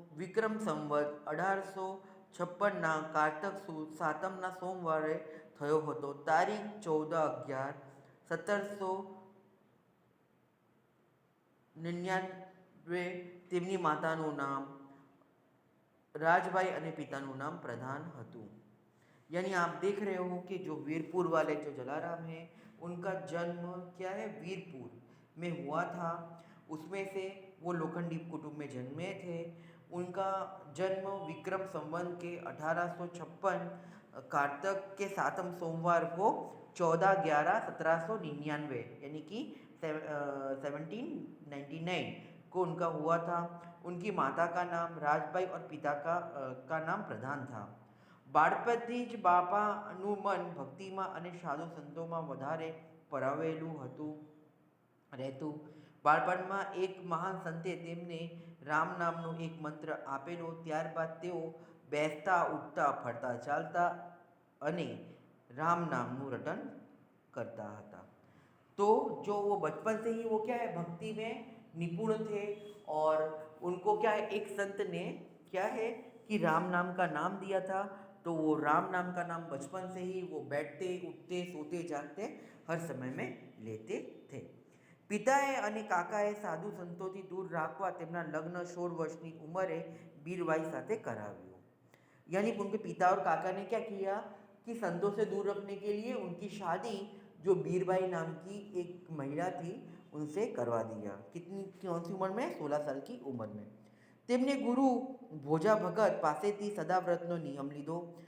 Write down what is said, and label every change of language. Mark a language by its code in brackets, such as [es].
[gu] વિક્રમ સંવત 1856ના કારતક સુદ સાતમના સોમવારે થયો હતો. તારીખ 14/11/1799. તેમની માતાનું નામ राजबाई અને पिताનું नाम प्रधान હતું. [hi] यानी आप देख रहे हो कि जो वीरपुर वाले जो जलाराम हैं उनका जन्म क्या है, वीरपुर में हुआ था. उसमें से वो लोखंडी कुटुंब में जन्मे थे. उनका जन्म विक्रम संवत के 1856 कार्तक के सातम सोमवार को 14/11/1799 यानी कि 1799 को उनका हुआ था. उनकी माता का नाम राजबाई और पिता का नाम प्रधान था. [gu] બાળપણથી જ બાપાનું મન ભક્તિમાં અને સાધુ સંતોમાં વધારે પરાવેલું રહેતું. બાળપણમાં એક મહાન સંતે તેમને રામ નામનો એક મંત્ર આપેલો. ત્યારબાદ તેઓ બેસતા ઉઠતા ફરતા ચાલતા અને राम नामનું रटन [hi] करता था. तो जो वो बचपन से ही वो क्या है, भक्ति में निपुण थे. और उनको क्या है, एक संत ने क्या है कि राम नाम का नाम दिया था. तो वो राम नाम का नाम बचपन से ही वो बैठते उठते सोते जागते हर समय में लेते थे. [gu] પિતાએ અને કાકાએ સાધુ સંતોથી दूर રાખવા તેમના લગ્ન 16 વર્ષની ઉંમરે बीरबाई સાથે કરાવ્યું. [hi] यानी उनके पिता और काका ने क्या किया कि संतों से दूर रखने के लिए उनकी शादी जो बीरबाई नाम की एक महिला थी उनसे करवा दिया. कौन सी उम्र में? 16 साल की उम्र में. [gu] તેમને ગુરુ ભોજા ભગત પાસેથી સદાવ્રતનો નિયમ લીધો.